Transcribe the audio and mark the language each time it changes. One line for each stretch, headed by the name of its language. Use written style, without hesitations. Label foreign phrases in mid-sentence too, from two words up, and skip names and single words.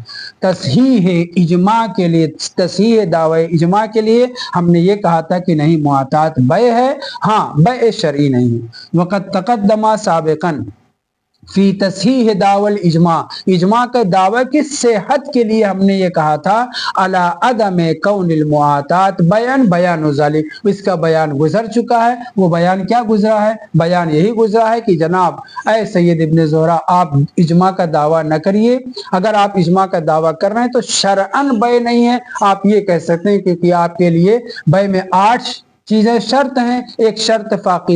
Hindi: तस्हीह इजमा के लिए, तस्हीह दावे इजमा के लिए हमने ये कहा था कि नहीं मुआतात बय है, हाँ बय शरई नहीं है।
Arabic: وقد تقدم سابقا في تصحيح دعوى الإجماع,
Hindi: इजमा के दावे की सेहत के लिए हमने ये कहा था
Arabic: على عدم كون المعاطاة بيانا بيان ذلك,
Hindi: इसका बयान गुजर चुका है। वो बयान क्या गुजरा है? बयान यही गुजरा है कि जनाब ऐ सैयद इब्न ज़ोहरा, आप इजमा का दावा न करिए। अगर आप इजमा का दावा कर रहे हैं तो शरअन बय नहीं है, आप ये कह सकते हैं, क्योंकि आपके लिए बय में 8 चीजें शर्त हैं, एक शर्त फाकिद है।